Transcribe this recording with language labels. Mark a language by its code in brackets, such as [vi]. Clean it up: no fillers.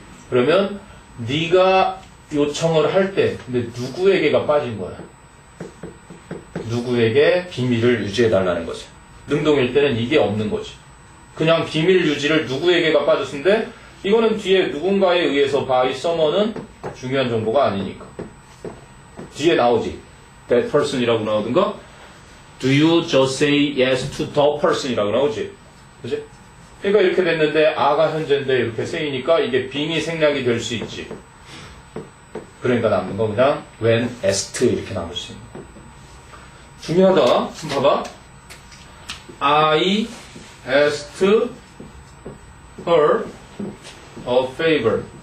[ko] 그러면 네가 요청을 할 때 근데 누구에게가 빠진 거야? 누구에게 비밀을 유지해달라는 거지. 능동일 때는 이게 없는 거지. 그냥 비밀 유지를 누구에게가 빠졌는데 이거는 뒤에 누군가에 의해서 by someone은 중요한 정보가 아니니까. 뒤에 나오지. [en] that person이라고 [ko] 나오든가 [en] do you just say yes to the person이라고 나오지. [ko] 그치? 그러니까 이렇게 됐는데 아가 현재인데 이렇게 say니까 이게 빙이 생략이 될 수 있지. 그러니까 남는 거 그냥 when asked 이렇게 남을 수 있는 거. 중요하다. 한번 봐봐. [en] I asked her a favor.